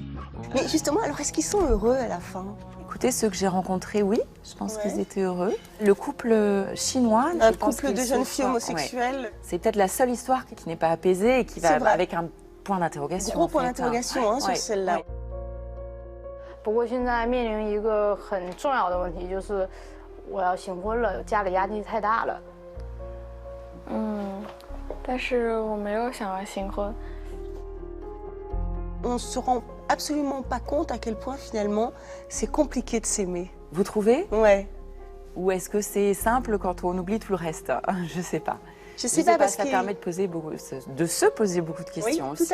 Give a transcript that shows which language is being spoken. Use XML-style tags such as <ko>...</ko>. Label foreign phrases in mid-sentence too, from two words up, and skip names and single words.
<fr>Mais justement, alors est-ce qu'ils sont heureux à la fin? Écoutez, ceux que j'ai rencontrés, oui, je pense qu'ils étaient heureux. Le couple chinois... Un couple de jeunes filles homosexuelles. Ouais. C'est peut-être la seule histoire qui n'est pas apaisée et qui va avec un point d'interrogation. Gros point d'interrogation sur celle-là. Ouais.</fr> <zh>不过现在面临一个很重要的问题，就是我要新婚了，家里压力太大了。但是我没有想要新婚。</zh> <fr>On ne se rend absolument pas compte à quel point finalement c'est compliqué de s'aimer. Vous trouvez? Ouais. Ou est-ce que c'est simple quand on oublie tout le reste? Je sais pas. Je sais pas parce que ça permet de se poser beaucoup de questions aussi.</fr>